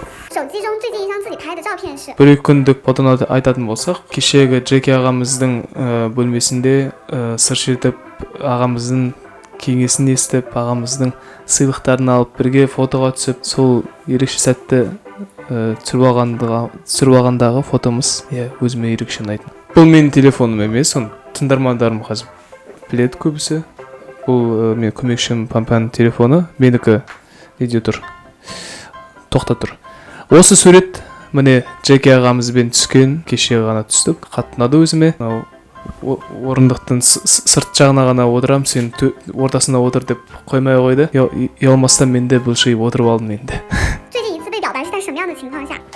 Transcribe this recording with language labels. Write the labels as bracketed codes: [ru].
[zh] 手机中最近一张自己拍的照片是。 [kk] 1-2 күндік фотоны айтатын болсақ, кешегі Джеки ағамыздың бөлмесінде сыр шертіп, ағамыздың кеңесін естіп, ағамыздың сыйлықтарын алып бірге фотоға түсіп, сол ерекше сәтті түсіріп алғандағы фотомыз өзіме ерекше ұнайтын. Бұл менің телефоным емес, оны тыңдармандарым қазір біледі көбісі. Бұл мен көмекшім Пампаның телефоны, менікі неде тұр, тоқта тұр. Осы сурет міне Джеки ағамызбен түскен, кеше ғана түстік, қатты ұнады өзіме. Орындықтың сырт жағына ғана отырам, сен ортасына отыр деп қоймай қойды. Ұялмастан мен де бұлшиып отырып алдым енді. [zh] 最近一次被表白是在什么样的情况下？